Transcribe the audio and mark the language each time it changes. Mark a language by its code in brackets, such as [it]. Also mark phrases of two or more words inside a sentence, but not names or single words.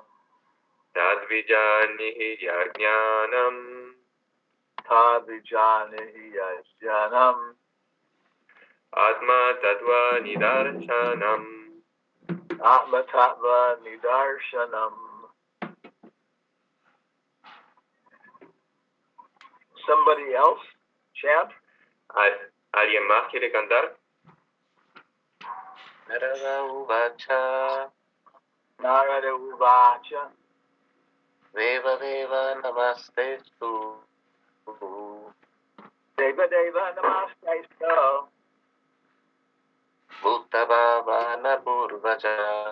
[sa] tadvijanihi yajnanam Tadvijanihi Yajnanam atma tattva nidarshanam. Atma Tattva Nidarshanam. [en] Somebody else chant? [es] ¿Alguien más quiere cantar? [sa] Narada Uvacha Narada Uvacha Deva Deva Namastestu Deva Deva Namaste Bhutta Bhavana Purvaja